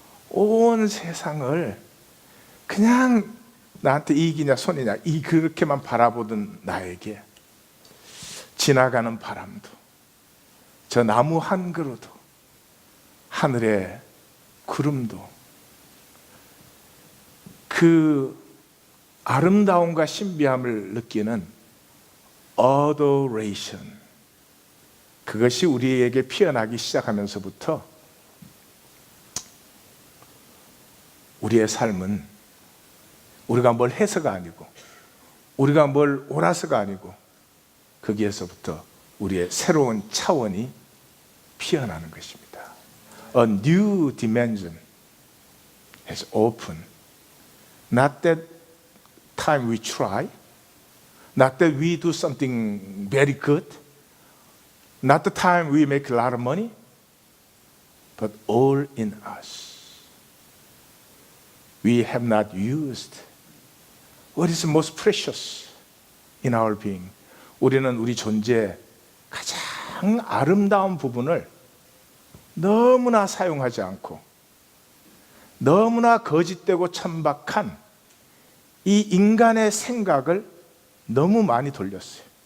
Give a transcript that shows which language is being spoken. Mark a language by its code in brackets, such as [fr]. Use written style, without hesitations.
[ko] 온 세상을 그냥 나한테 이익이냐 손이냐 그렇게만 바라보던 나에게 지나가는 바람도, 저 나무 한 그루도, 하늘의 구름도 그 아름다움과 신비함을 느끼는 adoration, 그것이 우리에게 피어나기 시작하면서부터 우리의 삶은 우리가 뭘 해서가 아니고, 우리가 뭘 옳아서가 아니고, 거기에서부터 우리의 새로운 차원이 피어나는 것입니다. [en] A new dimension has opened. Not that time we try, not that we do something very good, not the time we make a lot of money, but all in us. We have not used what is most precious in our being. [ko] 우리는 우리 존재의 가장 아름다운 부분을 너무나 사용하지 않고, 너무나 거짓되고 천박한 이 인간의 생각을 너무 많이 돌렸어요.